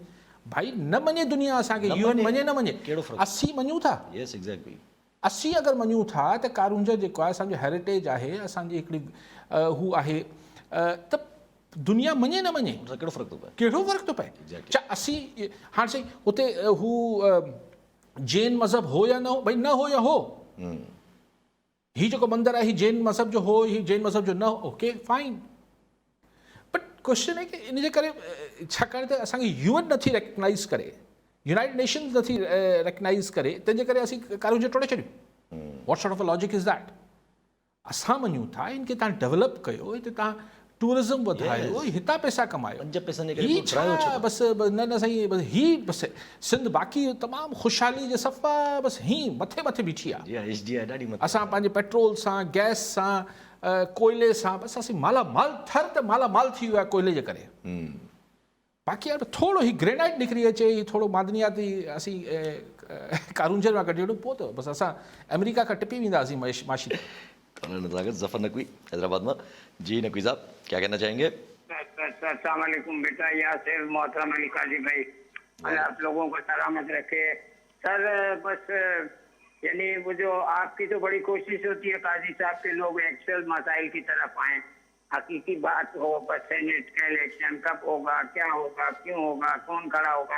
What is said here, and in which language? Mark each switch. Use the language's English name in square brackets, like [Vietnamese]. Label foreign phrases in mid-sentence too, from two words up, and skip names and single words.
[Sindhi] भाई न मञे दुनिया असांखे, UN मञे न मञे, कहिड़ो फ़र्क़ु? 80 मञूं था, [English] Yes exactly [Sindhi] 80 अगरि मञूं था त कारूंज जेको आहे असांजो हेरिटेज आहे, असांजी हिकिड़ी हू आहे, त दुनिया मञे न मञे उनसां कहिड़ो फ़र्क़ु थो पए? कहिड़ो फ़र्क़ु थो पए? Exactly. छा 80 हाणे साईं हुते हू जैन मज़हब हो या न हो? भई न हो या हो, ही जेको मंदरु आहे ही जैन मज़हब जो हो, ही जैन मज़हब जो न हो, [English] OK fine. But question [Sindhi] आहे कि इन जे करे छाकाणि त असांखे UN नथी रिकग्नाइज़ करे, यूनाइटेड नेशंस नथी रिकग्नाइज़ करे, तंहिंजे करे असीं कारूंज टोड़े छॾियूं। [English] What sort of a logic is that? [Sindhi] असां मञूं था इनखे तव्हां डेवलप कयो, हिते तव्हां टूरिज़म वधायो, हितां पैसा कमायो, 5 पैसनि जे करे ही पोइ ड्रायो छा छो? बसि न साईं, बसि ही बसि सिंध बाक़ी तमामु ख़ुशहाली जे सफ़ा बसि ही मथे मथे बीठी आहे। जी हाँ, HDI ॾाढी मथे। असां पंहिंजे पेट्रोल सां, गैस सां, कोयले सां बसि असीं मालामाल थर त मालामाल थी वियो आहे कोयले जे करे। बाक़ी यार थोरो ही ग्रेनाइट निकिरी अचे, ही थोरो मादनियाती असीं कारूंजनि मां कढी वठूं, पोइ त बसि असां अमेरिका खां टिपी वेंदासीं माशी। [Urdu] جعفر نقوی حیدرآباد میں. جی نقوی صاحب کیا کہنا چاہیں گے? السلام علیکم بیٹا، یاسر محترم علی قاضی بھائی، اللہ آپ لوگوں کو سلامت رکھے. سر بس یعنی وہ جو آپ کی تو بڑی کوشش ہوتی ہے قاضی صاحب کے لوگ ایکچوئل مسائل کی طرف آئے، حقیقی بات ہو، بس سینیٹ کا الیکشن کب ہوگا، کیا ہوگا، کیوں ہوگا، کون کھڑا ہوگا.